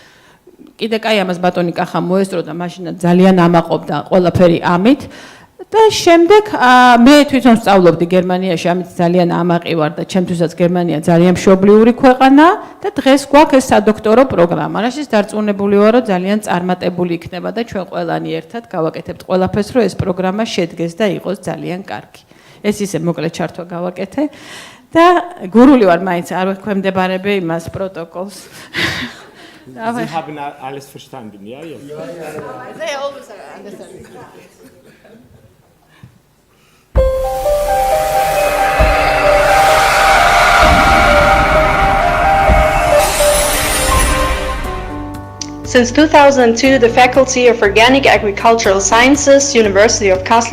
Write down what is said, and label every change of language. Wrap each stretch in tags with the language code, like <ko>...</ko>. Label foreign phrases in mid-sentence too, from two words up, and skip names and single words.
<ka>კიდე კაი ამას ბატონი კახა მოესწრო და მაშინ ძალიან ამაყობდა ყველაფერი ამით და შემდეგ მე თვითონ სწავლობდი გერმანიაში, ამით ძალიან ამაყი ვარ და ჩემთვისაც გერმანია ძალიან მშობლიური ქვეყანა და დღეს გვაქვს ეს სადოქტორო პროგრამა, რაშიც დარწმუნებული ვარ, რომ ძალიან წარმატებული იქნება და ჩვენ ყველანი ერთად გავაკეთებთ ყველაფერს, რომ ეს პროგრამა შედგეს და იყოს ძალიან კარგი. ეს ისე მოკლედ ჩართვა გავაკეთე და გურული ვარ, მაინც არ ვექვემდებარებ იმას პროტოკოლს.</ka> <de>Sie haben alles verstanden, ja?</de> <en>They always understand. Since 2002, the Faculty of Organic Agricultural Sciences, University of Kassel,</en>